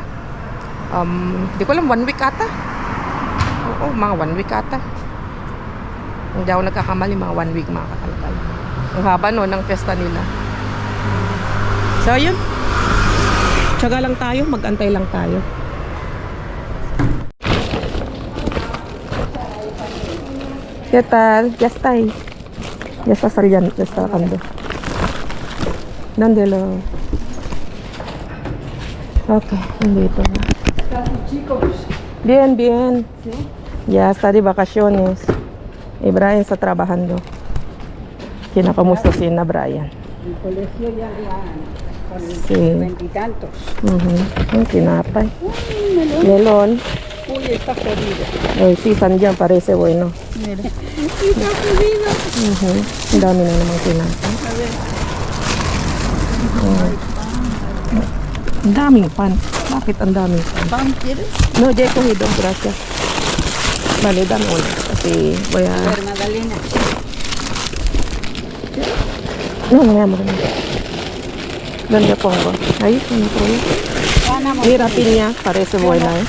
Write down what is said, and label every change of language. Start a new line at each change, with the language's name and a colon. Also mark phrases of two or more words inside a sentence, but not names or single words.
Filipino: Di ko alam, 1 week ata. Oo, mga 1 week ata. Hindi ako nagkakamali, mga 1 week mga kakalkal. Ang haba ng fiesta nila. So, yun. Tsaga lang tayo, mag-antay lang tayo.
Spanish: ¿Qué tal? Ya está ahí. Ya está saliendo, ya está bajando. ¿Dónde lo...?
Filipino: Ok, nandito na.
Spanish: Bien, bien. Ya está de vacaciones. Y Brian está trabajando.
Filipino: Kinapamusta si na Brian.
Spanish: El colegio ya con Sí. 20 y tantos.
Filipino: Ang tinapay.
Spanish: Melón. Melon. Uy, está jodido. Ay, sí, Sanjan parece bueno. Mira. Está jodido.
Filipino: Ang dami na namang tinapay.
Spanish: A ver.
Filipino: Ang daming pan. Bakit ang daming pan?
Spanish: ¿Pan quieres? No, ya he cogido, gracias. Vale, dame una. Kasi voy a... A ver, Magdalena. No, no, amor. No. ¿Dónde pongo? Ahí, en el pollo. Ana, Mira, piña, parece buena, ¿eh?